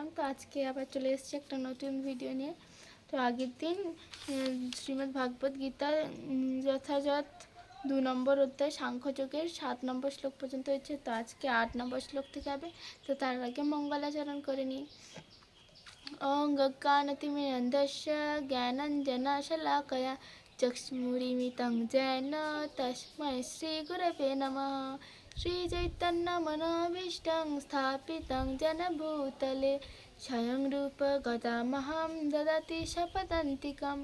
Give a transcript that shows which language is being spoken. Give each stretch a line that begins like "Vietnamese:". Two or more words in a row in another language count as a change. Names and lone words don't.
Bangla: তো আজকে আবার চলে এসেছি একটা নতুন ভিডিও নিয়ে। তো আগের দিন শ্রীমদ্ ভাগবত গীতার যথাযথ 2 নম্বর অধ্যায় সাংখ্যযোগের 7 নম্বর শ্লোক পর্যন্ত হয়েছে। তো আজকে 8 নম্বর শ্লোক থেকে হবে। তো তার আগে মঙ্গলাচরণ করে নিই।
Sanskrit: ॐ गक्कानतिमिरन्धस्य ज्ञानञ्जनशलाकया चक्षुरुन्मिलितं येन तस्मै श्रीगुरवे नमः। श्रीचैतन्यमनोभीष्टं स्थापितं येन भूतले स्वयं रूपा गदामहं ददाति स्वपदान्तिकं।